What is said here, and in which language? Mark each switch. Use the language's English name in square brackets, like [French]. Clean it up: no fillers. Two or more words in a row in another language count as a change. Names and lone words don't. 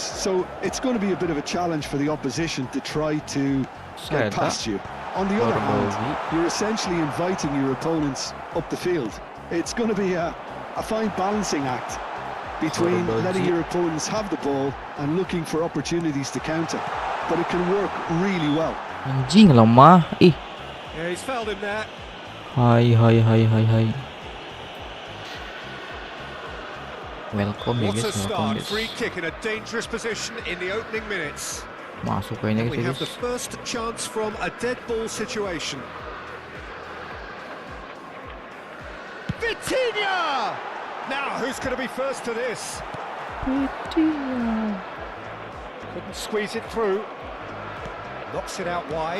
[English] So it's going to be a bit of a challenge for the opposition to try to get past you. On the other hand, you're essentially inviting your opponents up the field. It's going to be a fine balancing act between letting your opponents have the ball and looking for opportunities to counter. But it can work really well. [Indonesian] Anjing lemah. Ih. [English] Yeah, he's fouled him there. [Indonesian] Hai. Welcome ya [English] What a guys, welcome start. guys. Free kick in a dangerous position in the opening minutes. [Indonesian] Masuk kayaknya [English] We have guys. the first chance from a dead ball situation. Vitinha! Now, who's going to be first to this? Couldn't squeeze it through. Knocks it out wide.